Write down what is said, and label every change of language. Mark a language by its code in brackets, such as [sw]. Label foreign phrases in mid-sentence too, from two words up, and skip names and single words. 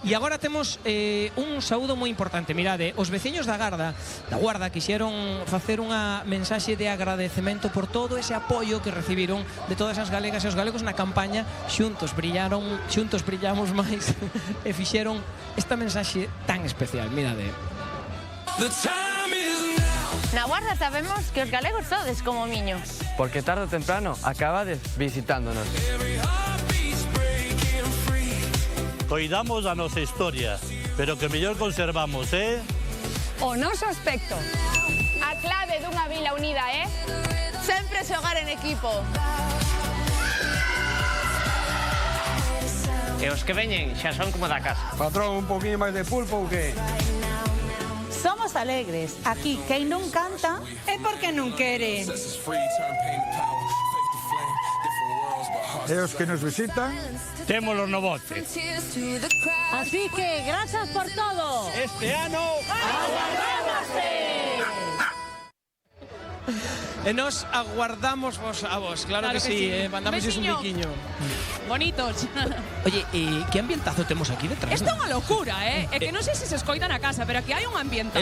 [gl] E agora temos un saúdo moi importante. Mirade, os veciños da Guarda quixeron facer unha mensaxe de agradecemento por todo ese apoio que recibiron de todas as galegas e os galegos na campaña Xuntos brillamos máis e fixeron esta mensaxe tan especial. Mirade. [en] The time is now. [gl] Na Guarda sabemos que os galegos sodes como miño. Porque tarde o temprano acabades visitándonos. [en] Every heartbeat's breaking free. [gl] Coidamos a nosa historia, pero que mellor conservamos, O noso aspecto. A clave dunha vila unida é sempre xogar en equipo. E os que veñen xa son como da casa. Patrón, un poquinho máis de pulpo ou que? Somos alegres. Aquí, quen non canta é porque non quere. E os que nos visitan, Témolo no bote. [en] Tears to the crowd. [gl] Así que, gracias por todo. Este ano E nos aguardamos a vos, claro que sí, mandamos un Veciño. biquiño. Bonitos. Oye, que ambientazo temos aquí detrás? Isto é unha locura, É que non sei se se escoita na casa, pero aquí hai un ambientazo.